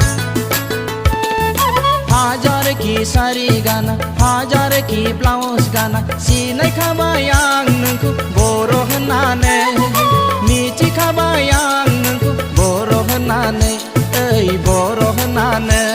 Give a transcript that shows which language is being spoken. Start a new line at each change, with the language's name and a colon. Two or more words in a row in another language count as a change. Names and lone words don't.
Hindi: हजार की
Bodo: सारी गाना
Hindi: हजार की
Bodo: ब्लाउज गाना सिनाय खाबायां नोंखौ बर' होननानै मिथिखाबायां नोंखौ बर' होननानै ओइ बर' होननानै